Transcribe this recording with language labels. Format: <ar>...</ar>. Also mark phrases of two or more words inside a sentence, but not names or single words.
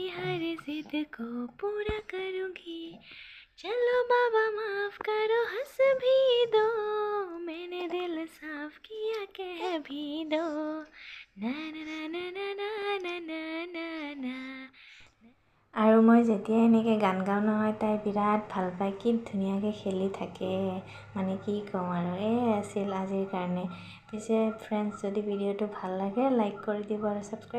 <hi>हर जिद को पूरा करूँगी चलो बाबा माफ करो हंस भी दो मैंने दिल साफ किया कह भी दो ना ना ना ना ना ना ना ना ना</hi> <as>আৰু মই যেতিয়া এনেকৈ গান গাওঁ নহয় তাই বিৰাট ভাল পায় কি ধুনীয়াকৈ খেলি থাকে মানে কি ক'ম আৰু আছিল আজিৰ কাৰণে পিছে ফ্ৰেণ্ডছ যদি ভিডিঅ'টো ভাল লাগে লাইক কৰি দিব আৰু ছাবস্ক্ৰাইব</as>